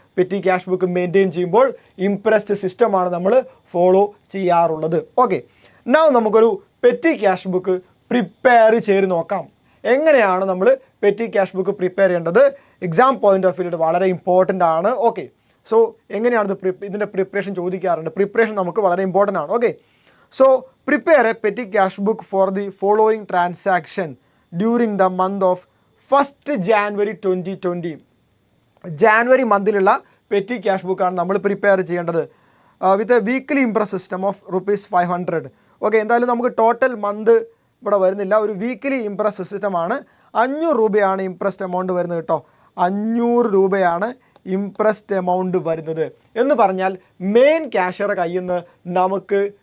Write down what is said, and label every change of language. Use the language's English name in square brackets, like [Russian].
[Malayalam] Petty cash book maintain ചെയ്യുമ്പോൾ impressed സിസ്റ്റമാണ് നമ്മൾ ഫോളോ ചെയ്യാറുള്ളത്. ഓക്കെ, നൗ നമുക്കൊരു പെറ്റി ക്യാഷ് ബുക്ക് പ്രിപ്പയർ ചെയ്ത് നോക്കാം. എങ്ങനെയാണ് നമ്മൾ പെറ്റി ക്യാഷ് ബുക്ക് പ്രിപ്പയർ ചെയ്യേണ്ടത്? [English] exam point of view [Malayalam] വളരെ ഇമ്പോർട്ടൻ്റ് ആണ്. ഓക്കെ, സോ എങ്ങനെയാണ് ഇതിൻ്റെ പ്രിപ്പറേഷൻ ചോദിക്കാറുണ്ട്. പ്രിപ്പറേഷൻ നമുക്ക് വളരെ ഇമ്പോർട്ടൻ്റ് ആണ്. [English] Okay, so prepare a petty cash book for the following transaction during the month of 1st January 2020. [Malayalam] January മന്തിലുള്ള petty cash ബുക്കാണ് നമ്മൾ പ്രിപ്പയർ ചെയ്യേണ്ടത് [English] With a weekly imprest system of ₹500. [Malayalam] Okay, എന്തായാലും നമുക്ക് ടോട്ടൽ മന്ത് ഇവിടെ വരുന്നില്ല, ഒരു വീക്ക്ലി ഇംപ്രസ് സിസ്റ്റമാണ്. 500 രൂപയാണ് ഇംപ്രസ്ഡ് എമൗണ്ട് വരുന്നത് കേട്ടോ. 500 രൂപയാണ് ഇംപ്രസ്ഡ് എമൗണ്ട് വരുന്നത് എന്ന് പറഞ്ഞാൽ മെയിൻ ക്യാഷ്യറുടെ കയ്യിൽ നിന്ന് നമുക്ക്